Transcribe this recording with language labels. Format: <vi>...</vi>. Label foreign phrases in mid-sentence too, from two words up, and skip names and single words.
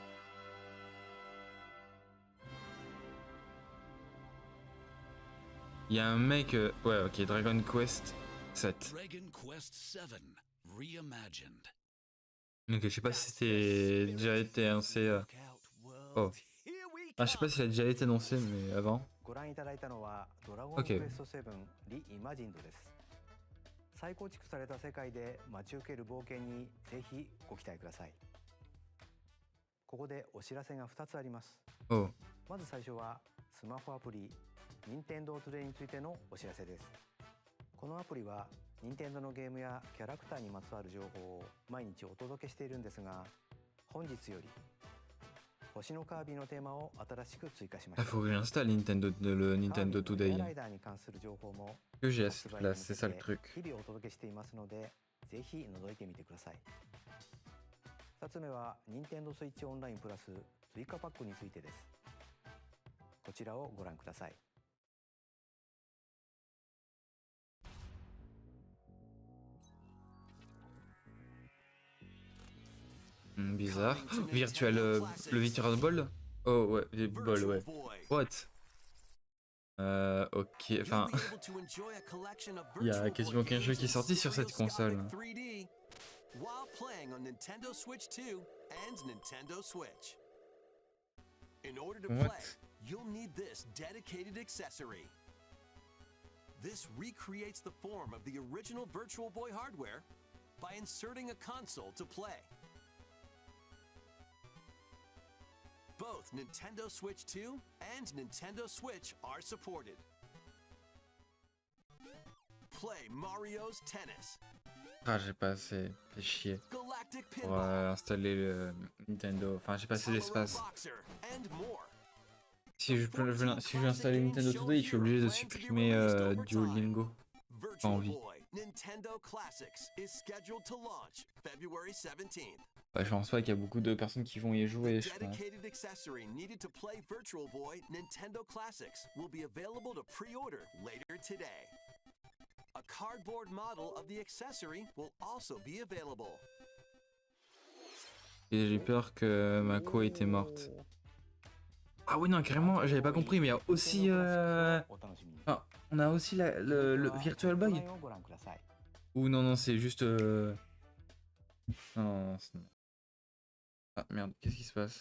<fr>Il y a un mec, ouais, ok, Dragon Quest 7. Ok, je sais pas si c'était déjà été annoncé. Oh. Ah, je sais pas si ça a déjà été annoncé, mais avant. Ok.</fr> <ja>再構築された世界で待ち受ける冒険にぜひご期待ください。ここでお知らせが2つあります。</ja> <fr>Oh.</fr> <ja>まず最初はスマホアプリ Nintendo Today についてのお知らせです。このアプリは Nintendo のゲームやキャラクターにまつわる情報を毎日お届けしているんですが、本日より星のカービィのテーマを新しく追加しました。</ja> <fr>Il faut que j'installe le Nintendo Today. Que j'ai assez de place, c'est ça le truc.</fr> <ja>日々お届けしていますので、ぜひ覗いてみてください。2つ目は Nintendo Switch オンラインプラス追加パックについてです。こちらをご覧ください。</ja> <fr>Bizarre. Virtual, le Virtual Ball? Oh ouais, les balls, ouais.</fr> <en>What?</en> <fr>Ok, enfin, il y a quasiment aucun jeu qui est sorti sur cette console.</fr> <en>While playing on Nintendo Switch 2 and Nintendo Switch. In order to play, you'll need this dedicated accessory. This recreates the form of the original Virtual Boy hardware by inserting a console to play. Both Nintendo Switch 2 and Nintendo Switch are supported. Play Mario's Tennis.</en> <fr>Ah, j'ai pas assez fait chier pour installer le Nintendo. Enfin, j'ai pas assez d'espace. Si je veux installer Nintendo Today, je suis obligé de supprimer Duolingo. Pas envie. Ouais, je pense pas qu'il y a beaucoup de personnes qui vont y jouer, je pense.</fr> <en>A cardboard model of the accessory will also be available.</en> <fr>Et j'ai peur que Mako était morte. Ah oui, non, carrément, j'avais pas compris, mais il y a aussi... Enfin, on a aussi le Virtual Boy. Ou non, non, c'est juste... Non, non, non, ah merde, qu'est-ce qui se passe?</fr>